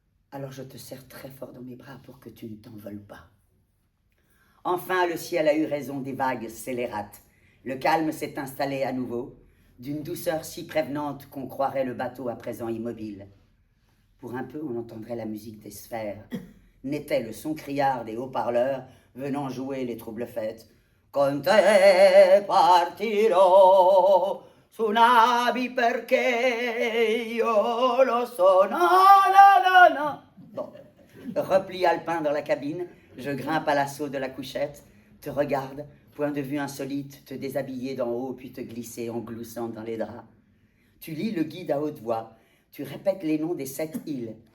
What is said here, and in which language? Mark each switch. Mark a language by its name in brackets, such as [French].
[French] Alors je te serre très fort dans mes bras pour que tu ne t'envoles pas. Enfin, le ciel a eu raison des vagues scélérates. Le calme s'est installé à nouveau, d'une douceur si prévenante qu'on croirait le bateau à présent immobile. Pour un peu, on entendrait la musique des sphères. N'était le son criard des haut-parleurs venant jouer les troubles fêtes. [Italian] Con te partirò su navi perché io lo so. [French] Non, non, non, non. Bon, repli alpin dans la cabine. Je grimpe à l'assaut de la couchette, te regarde, Point de vue insolite, te déshabiller d'en haut puis te glisser en gloussant dans les draps. Tu lis le guide à haute voix, tu répètes les noms des 7 îles.